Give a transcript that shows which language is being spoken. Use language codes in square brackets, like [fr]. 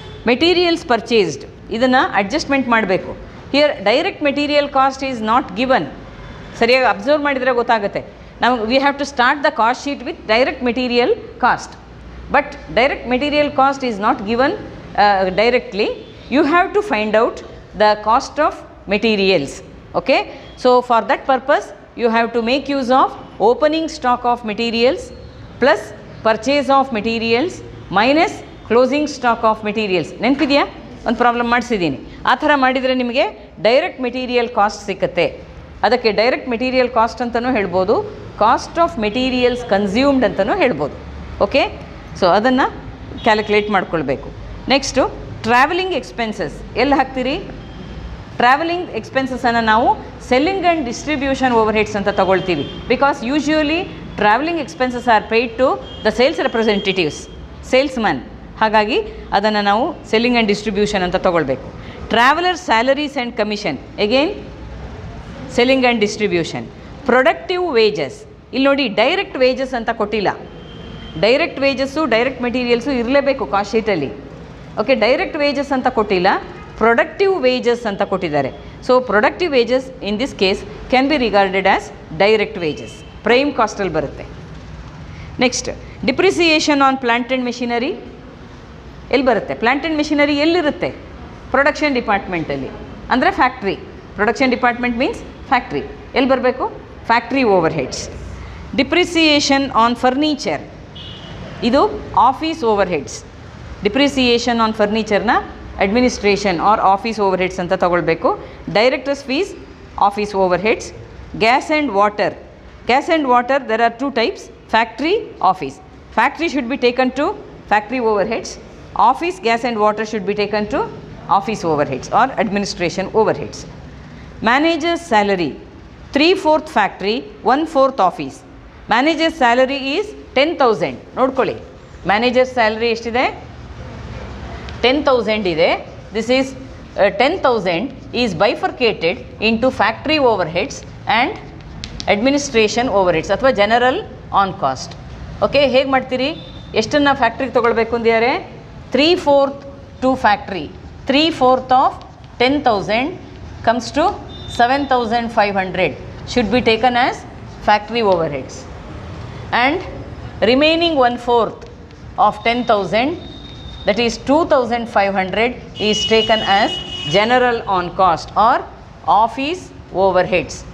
[en] materials purchased, [kn] ಇದನ್ನು adjustment ಮಾಡಬೇಕು. [en] Here direct material cost is not given. [kn] ಸರಿಯಾಗಿ observe ಮಾಡಿದರೆ ಗೊತ್ತಾಗುತ್ತೆ. ನಾವು [en] We have to start the cost sheet with direct material cost. But direct material cost is not given directly. You have to find out the cost of materials. Okay, so for that purpose you have to make use of opening stock of materials plus purchase of materials minus closing stock of materials. [kn] ನೆನಪಿದೆಯಾ? ಒಂದು problem ಮಾಡಿಸಿದ್ದೀನಿ. ಆ ಥರ ಮಾಡಿದರೆ ನಿಮಗೆ direct material cost ಸಿಕ್ಕತ್ತೆ. ಅದಕ್ಕೆ direct material cost ಅಂತಲೂ ಹೇಳ್ಬೋದು, ಕಾಸ್ಟ್ ಆಫ್ ಮೆಟೀರಿಯಲ್ಸ್ ಕನ್ಸ್ಯೂಮ್ಡ್ ಅಂತಲೂ ಹೇಳ್ಬೋದು. ಓಕೆ, ಸೊ ಅದನ್ನು ಕ್ಯಾಲ್ಕುಲೇಟ್ ಮಾಡ್ಕೊಳ್ಬೇಕು. ನೆಕ್ಸ್ಟು, ಟ್ರಾವೆಲಿಂಗ್ ಎಕ್ಸ್ಪೆನ್ಸಸ್ ಎಲ್ಲಿ ಹಾಕ್ತೀರಿ? ಟ್ರಾವೆಲಿಂಗ್ ಎಕ್ಸ್ಪೆನ್ಸಸನ್ನು ನಾವು selling and distribution over heads ಅಂತ ತೊಗೊಳ್ತೀವಿ. [en] Because usually travelling expenses are paid to the sales representatives, salesman. [kn] ಹಾಗಾಗಿ ಅದನ್ನು ನಾವು ಸೆಲ್ಲಿಂಗ್ ಆ್ಯಂಡ್ ಡಿಸ್ಟ್ರಿಬ್ಯೂಷನ್ ಅಂತ ತೊಗೊಳ್ಬೇಕು. [en] Traveller salaries and commission, again selling and distribution. [kn] Productive wages, ಇಲ್ಲಿ ನೋಡಿ ಡೈರೆಕ್ಟ್ ವೇಜಸ್ ಅಂತ ಕೊಟ್ಟಿಲ್ಲ. ಡೈರೆಕ್ಟ್ ವೇಜಸ್ಸು ಡೈರೆಕ್ಟ್ ಮೆಟೀರಿಯಲ್ಸು ಇರಲೇಬೇಕು ಕಾಸ್ಟ್ ಶೀಟಲ್ಲಿ. ಓಕೆ, ಡೈರೆಕ್ಟ್ ವೇಜಸ್ ಅಂತ ಕೊಟ್ಟಿಲ್ಲ, ಪ್ರೊಡಕ್ಟಿವ್ ವೇಜಸ್ ಅಂತ ಕೊಟ್ಟಿದ್ದಾರೆ. [en] So productive wages in this case can be regarded as direct wages. [kn] Prime cost ಅಲ್ಲಿ ಬರುತ್ತೆ. Next depreciation on plant and machinery ಎಲ್ಲಿ ಬರುತ್ತೆ? ಪ್ಲಾಂಟ್ ಆ್ಯಂಡ್ ಮೆಷಿನರಿ ಎಲ್ಲಿರುತ್ತೆ? ಪ್ರೊಡಕ್ಷನ್ ಡಿಪಾರ್ಟ್ಮೆಂಟಲ್ಲಿ, ಅಂದರೆ factory. [en] Production department means factory. [kn] ಎಲ್ಲಿ ಬರಬೇಕು? [en] Factory overheads. Depreciation on furniture ಇದು office overheads. [kn] Depreciation on ಫರ್ನಿಚರ್ನ administration R office over heads ಅಂತ ತಗೊಳ್ಬೇಕು. [en] Directors fees office overheads. Gas and water. Gas and water there are two types, factory, office. Factory should be taken to factory overheads. Office gas and water should be taken to office overheads or administration overheads. Manager's salary 3/4 factory, 1/4 office. Manager's salary is 10,000. [kn] ನೋಡ್ಕೊಳ್ಳಿ, manager salary ಎಷ್ಟಿದೆ? 10,000 ಇದೆ. [en] This is 10,000 is bifurcated into factory overheads and administration overheads ಅಥವಾ general on cost. [kn] Okay, ಹೇಗೆ ಮಾಡ್ತೀರಿ? ಎಷ್ಟನ್ನು ಫ್ಯಾಕ್ಟ್ರಿಗೆ ತೊಗೊಳ್ಬೇಕು ಅಂದಿದ್ದಾರೆ? [en] 3/4 to factory. 3/4 of 10,000 comes to 7,500 should be taken as factory overheads, and remaining 1/4 of 10,000, that is 2,500, is taken as general on cost or office overheads.